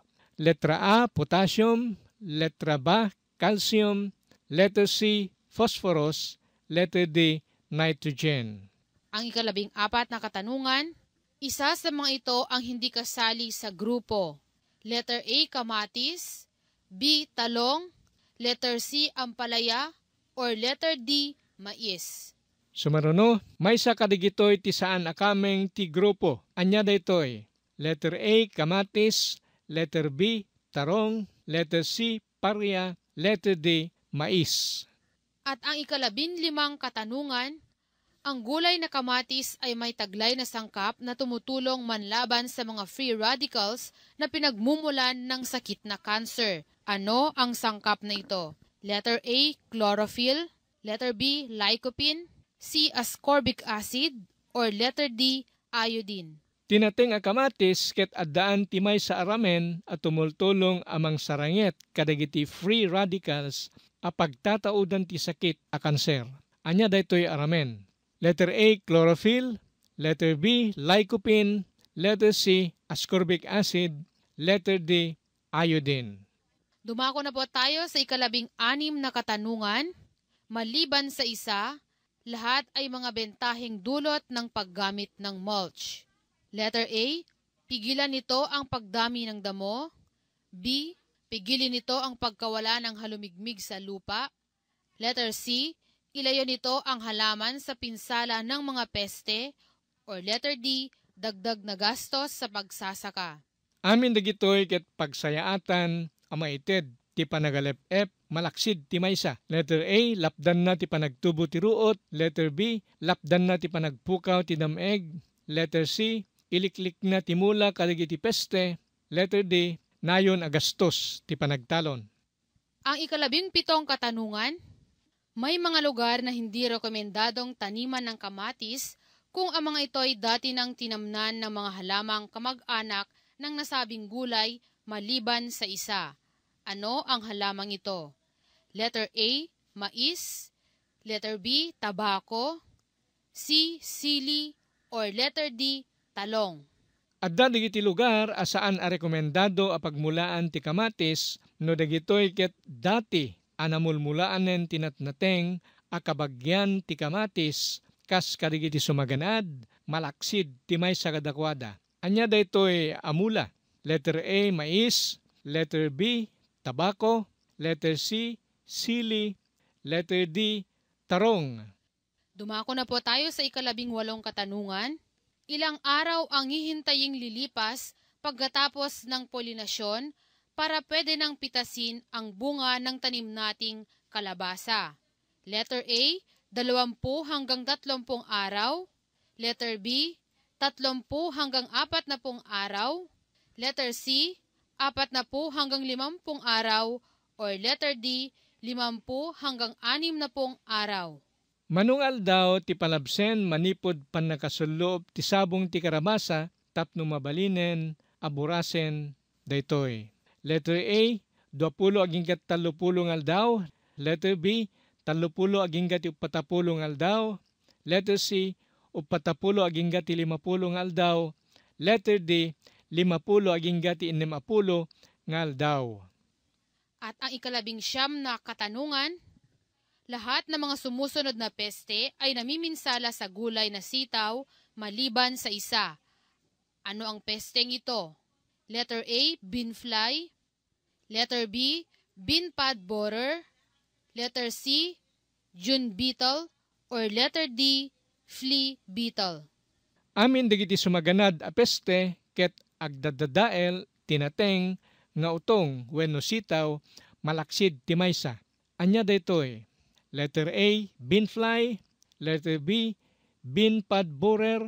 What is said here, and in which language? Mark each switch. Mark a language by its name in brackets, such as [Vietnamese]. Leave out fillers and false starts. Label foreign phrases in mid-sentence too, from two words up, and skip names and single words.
[English] Letra A, potassium, letra B, calcium, letter C, phosphorus, letter D, nitrogen. [Filipino] Ang ikalabing apat na katanungan, isa sa mga ito ang hindi kasali sa grupo. [English] Letter A, [Filipino] kamatis, B, talong, [English] letter C, [Filipino] ampalaya, [English] or letter D, [Filipino] mais. [Iloko] Sumaruno, may sa kadigitoy ti saan akameng ti grupo. Anya daytoy. [English] Letter A, [Iloko] kamatis, [English] letter B, [Iloko] tarong, [English] letter C, [Iloko] parya, [English] letter D, [Iloko] mais. [Filipino] At ang ikalabing limang katanungan, ang gulay na kamatis ay may taglay na sangkap na tumutulong manlaban sa mga [English] free radicals [Filipino] na pinagmumulan ng sakit na cancer. Ano ang sangkap na ito? [English] Letter A, chlorophyll, letter B, lycopene, C, ascorbic acid, or letter D, iodine. [Iloko] Tinateng a kamatis ket addaan timay sa aramen at tumultulong amang saranget kadagiti [English] free radicals [Iloko] a pagtataudan ti sakit a kanser. Anya daytoy aramen. [English] Letter A, chlorophyll, letter B, lycopene, letter C, ascorbic acid, letter D, iodine. [Filipino] Dumako na po tayo sa ikalabing anim na katanungan. Maliban sa isa, lahat ay mga bentaheng dulot ng paggamit ng mulch. [English] Letter A, [Filipino] pigilan nito ang pagdami ng damo. B, Pigilin nito ang pagkawala ng halumigmig sa lupa. [English] Letter C. [Filipino] Ilayo nito ang halaman sa pinsala ng mga peste. [English] Or letter D. [Filipino] Dagdag na gastos sa pagsasaka. [Iloko] Amin dagitoy ket pagsayaatan amaited ti panagalep-ep malaksid ti maysa. [English] Letter A, [Iloko] lapdan na ti panagtubo ti ruot. [English] Letter B, [Iloko] lapdan na ti panagpukaw ti dameg. [English] Letter C, [Iloko] iliklik na ti mula kadagiti peste. [English] Letter D, [Iloko] nayon agastos ti panagtalon. [Filipino] Ang 17 katanungan, may mga lugar na hindi rekomendadong taniman ng kamatis kung ang mga ito ay dati nang tinamnan ng mga halamang kamag-anak ng nasabing gulay maliban sa isa. Ano ang halamang ito? [English] Letter A, [Filipino] mais. [English] Letter B, [Filipino] tabako. C, sili. [English] Or letter D, [Filipino] talong. [Iloko] Adda dagiti lugar asaan a rekomendado a pagmulaan ti kamatis no dagitoy ket dati anamulmulaanen tinatnateng a kabagyan ti kamatis kas kadagiti sumaganad malaksid ti maysa kadakwada. Anya daytoy amula. [English] Letter A, [Iloko] mais. [English] Letter B, [Iloko] tabako. [English] Letter C, [Iloko] sili. [English] Letter D, [Iloko] tarong. [Filipino] Dumako na po tayo sa 18 katanungan. Ilang araw ang hihintaying lilipas pagkatapos ng polinasyon para pwede nang pitasin ang bunga ng tanim nating kalabasa? [English] Letter A, [Filipino] 20 hanggang 30 araw. [English] Letter B, [Filipino] 30 hanggang 40 araw. [English] Letter C, [Filipino] 40 hanggang 50 araw. [English] Or letter D, [Filipino] 50 hanggang 60 araw. [Iloko] Manungal daw ti palabsen manipod panakasuloob ti sabong ti karabasa tapno mabalinen aburasen daytoy. [English] Letter A, [Iloko] 20 aginggat 30 aldaw. [English] Letter B, [Iloko] 30 aginggat 40 aldaw. [English] Letter C, [Iloko] 40 aginggat 50 aldaw. [English] Letter D, [Iloko] 50 aginggat 60 aldaw. [Filipino] At ang 19 na katanungan, lahat ng mga sumusunod na peste ay namiminsala sa gulay na sitaw maliban sa isa. Ano ang pesteng ito? [English] Letter A, bean fly. Letter B, bean pod borer. Letter C, June beetle. Or letter D, flea beetle. [Iloko] Amin dagiti sumaganad a peste ket agdadadael tinateng nga utong wenno sitaw malaksid ti maysa. Anya daytoy. [English] Letter A, bean fly. Letter B, bean pod borer.